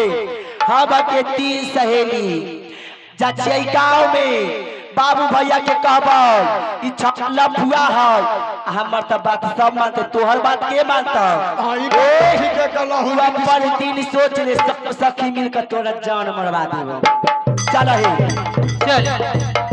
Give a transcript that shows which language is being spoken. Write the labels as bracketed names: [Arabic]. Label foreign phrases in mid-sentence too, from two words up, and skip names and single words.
[Magahi] हम के 3 सहेली जछिए गाँव में बाबू भैया के कहब ई छकला फुआ है हमर त बात सब मानते तोहर बात के मानता आई ठीक है कल्ला तू अपन दिन सोच ले सब सखी मिलकर तोरा जान मरवा देबो। चल हे चल